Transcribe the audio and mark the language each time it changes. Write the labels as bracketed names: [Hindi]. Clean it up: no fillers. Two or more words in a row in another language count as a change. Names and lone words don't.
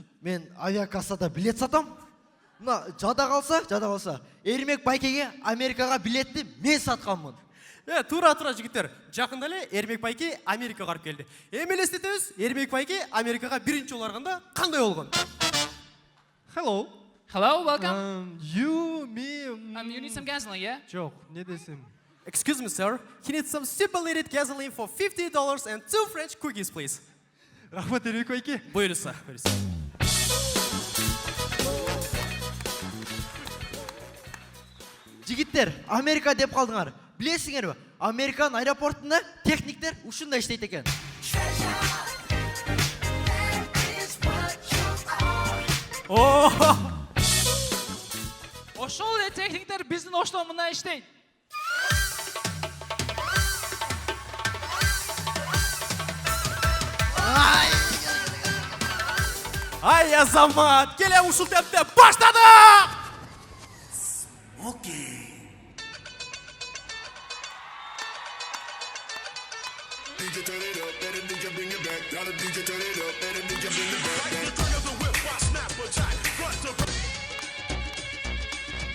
[Kyrgyz] Мен авиакассада билет сатам. Мына жада калса, Эрмек Байкеге Америкага билетти мен сатканмын. Тура жигиттер. Жакында эле Эрмек Байке Америкага барып келди. Эми элестетебиз, Эрмек Байке Америкага биринчи жолу барганда кандай болгон? [English] Hello. Hello, welcome. You, me... You need some gasoline, yeah? [Kyrgyz] Жок, не десем? [English] Excuse me, sir. He needs some super-rated gasoline for $50 and 2 French cookies, please. [Kyrgyz] Рахмат, Эрмек Байке. Буйруса. Жигиттер, Америка деп калдыңар. Билесиңерби? Американ аэропортунда техниктер ушундай иштейт экен. Ошол эле техниктер биздин Оштон мындай иштейт. Ай, азамат, келе ушул темпте баштадык! Окей. [English] DJ turn it up, let him DJ bring it back. Tell him DJ turn it up, let him DJ bring it back.